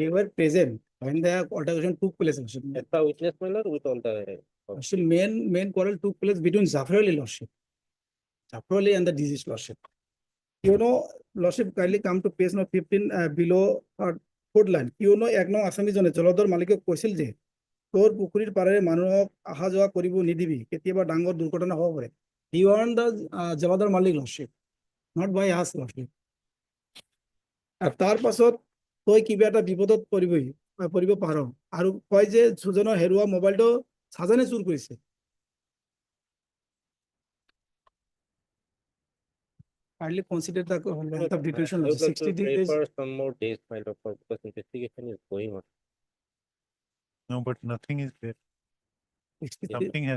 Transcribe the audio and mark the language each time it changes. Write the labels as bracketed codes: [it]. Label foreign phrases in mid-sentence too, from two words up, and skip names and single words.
[en] they were present when the altercation took place. Lordship. As a witness, my lord, with all the Lordship, main quarrel took place between Jafar Ali, lordship. Jafar Ali and the deceased, lordship. You know, lordship, kindly come to page number 15 below fourth line. You know, [as] এক নং আসামি জনে জলধর মালিকক কৈছিল যে তোর পুখুৰীৰ পাৰেৰে মানুহক অহা যোৱা কৰিব নিদিবি, কেতিয়াবা ডাঙৰ দুৰ্ঘটনা হ'ব পাৰে. [en] He warned the জলধৰ মালিক, lordship, not by us, lordship. [as] আৰু তাৰ পাছত তই কিবা এটা বিপদত পৰিব পাৰ আৰু কয় যে সুজনৰ হেৰুৱা মোবাইলটো সাজানে চুৰ কৰিছে. [en] Kindly consider the length of detention, I would like 60 to pray days. for some more days, my lord, because investigation is going on. No, but nothing is there. Something has